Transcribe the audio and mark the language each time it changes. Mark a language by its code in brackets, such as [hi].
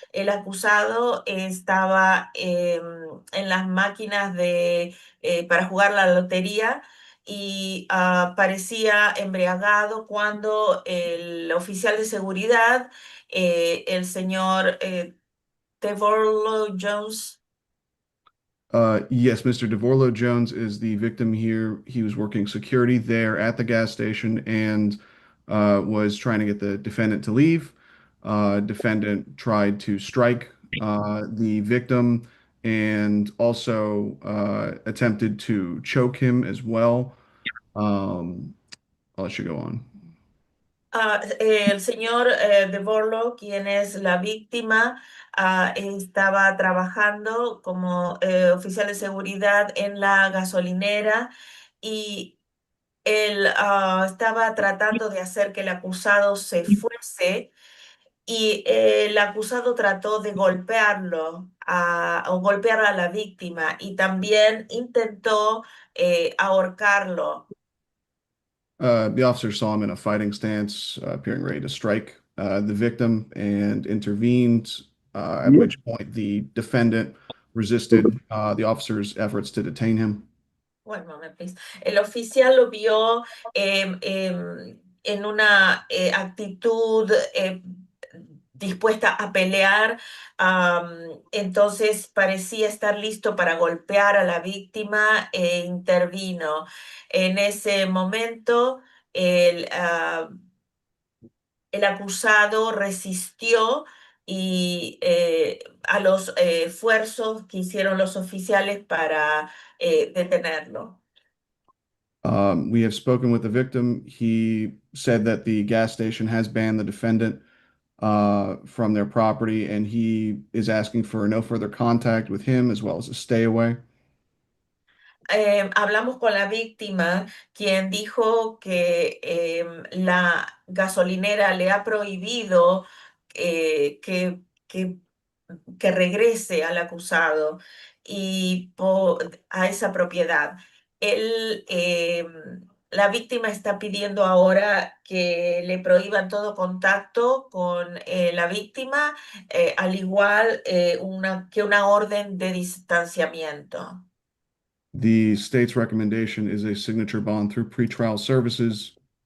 [es] El acusado estaba en las máquinas para jugar la lotería y parecía embriagado cuando el oficial de seguridad, el señor Devorlo Jones. [en] Yes, Mr. DeVorlo Jones is the victim here. He was working security there at the gas station and was trying to get the defendant to leave. Defendant tried to strike the victim and also attempted to choke him as well. I'll let you go on. [es] El señor Devorlo, quien es la víctima, estaba trabajando como oficial de seguridad en la gasolinera y él estaba tratando de hacer que el acusado se fuese, y el acusado trató de golpearlo o golpear a la víctima, y también intentó ahorcarlo. [en] The officer saw him in a fighting stance, appearing ready to strike the victim and intervened, at which point the defendant resisted the officer's efforts to detain him. One moment, please. [es] El oficial lo vio en una actitud dispuesta a pelear, entonces parecía estar listo para golpear a la víctima e intervino. En ese momento, el acusado resistió y a los esfuerzos que hicieron los oficiales para detenerlo. [en] We have spoken with the victim. He said that the gas station has banned the defendant from their property, and he is asking for no further contact with him as well as a stay away. [es] Hablamos con la víctima, quien dijo que la gasolinera le ha prohibido que regrese al acusado y a esa propiedad. Él, la víctima está pidiendo ahora que le prohíban todo contacto con la víctima, al igual que una orden de distanciamiento. [en] The state's recommendation is a signature bond through pretrial services.